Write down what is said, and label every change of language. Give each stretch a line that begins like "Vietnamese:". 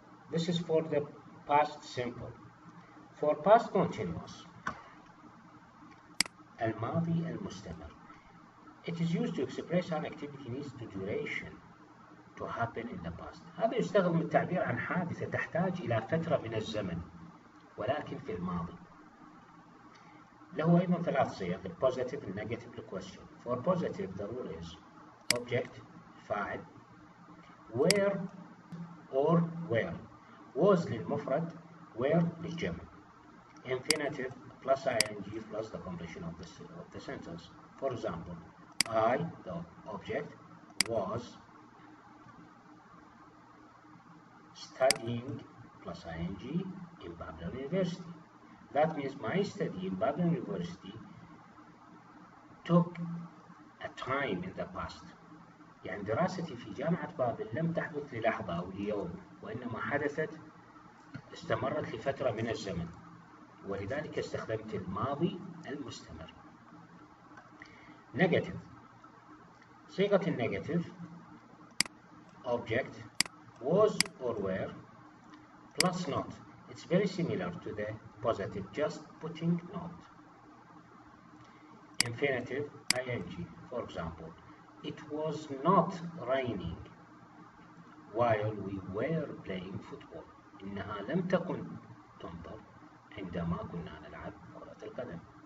English: This is for the past simple. For past continuous,
Arabic: الماضي المستمر,
English: it is used to express an activity needs to duration to happen in the past.
Arabic: هذا يستخدم للتعبير عن حادثة تحتاج إلى فترة من الزمن ولكن في الماضي. له أيضا ثلاث صيغ: البوزيتيف، النيجاتيف، الكويستشن.
English: For positive the rule is object, فاعل, where or where. was
Arabic: للمفرد,
English: where
Arabic: للجمع.
English: Infinitive plus ing plus the completion of the sentence. For example, I, the object, was studying plus ing in Babylon University. That means my study in Babylon University took a time in the past.
Arabic: يعني دراستي في جامعة بابل لم تحدث للحظة أو ليوم، وإنما حدثت استمرت لفترة من الزمن، ولذلك استخدمت الماضي المستمر.
English: Negative.
Arabic: صيغة النيجاتيف
English: object, was or were, plus not. It's very similar to the positive, just putting not. Infinitive ing. For example, it was not raining while we were playing football.
Arabic: إنها لم تكن تمطر عندما كنا نلعب كرة القدم.